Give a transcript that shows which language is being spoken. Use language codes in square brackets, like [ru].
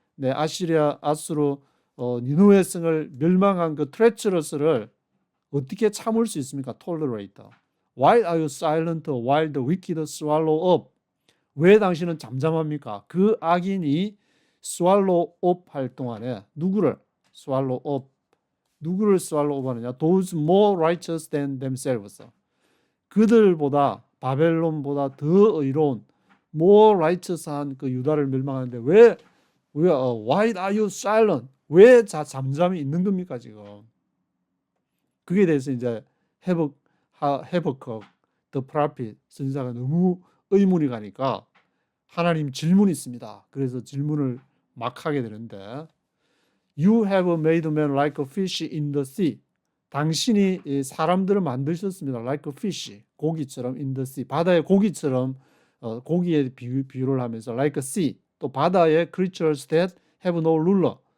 [ko] 아시리아 아수르 니누의 성을 멸망한 그 트레처러스를 어떻게 참을 수 있습니까? [en] tolerate. Why are you silent while the wicked swallow up? [ko] 왜 당신은 잠잠합니까? 그 악인이 [en] swallow up [ko] 할 동안에 누구를 swallow up? 누구를 swallow up 하느냐? [en] Those more righteous than themselves. [ko] 그들보다 바벨론보다 더 의로운 [en] more righteous [ko] 한 그 유다를 멸망하는데 왜 [en] why are you silent? [ko] 왜 잠잠히 있는 겁니까 지금? 그게 대해서 이제 헤버컥 [en] the prophet [ko] 선지자가 너무 의문이 가니까 하나님 질문이 있습니다. 그래서 질문을 막 하게 되는데 [en] You have made man like a fish in the sea. [ko] 당신이 사람들을 만드셨습니다. [en] Like a fish, [ko] 고기처럼 [en] in the sea. [ko] 바다의 고기처럼 고기에 비유를 하면서 [en] like a sea. [ko] 또 바다의 [en] creatures that have no ruler.